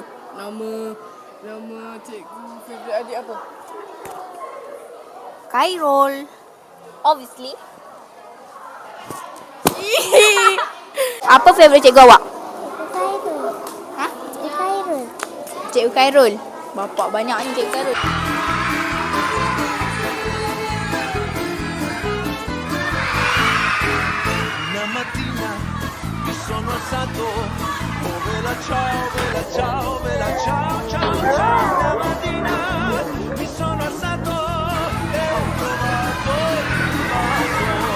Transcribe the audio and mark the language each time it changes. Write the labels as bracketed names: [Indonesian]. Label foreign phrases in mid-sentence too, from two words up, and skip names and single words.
[Malay] Nama cikgu favorite adik apa? Khairul. Obviously. Apa favorite cikgu awak? Carol. Ha? Cikgu Carol. Cikgu Khairul. Bapak banyak ni Cikgu Khairul. [Italian] Una mattina mi sono alzato, oh vela ciao, vela ciao, vela ciao, ciao, ciao. Una mattina mi sono alzato e ho trovato il vaso.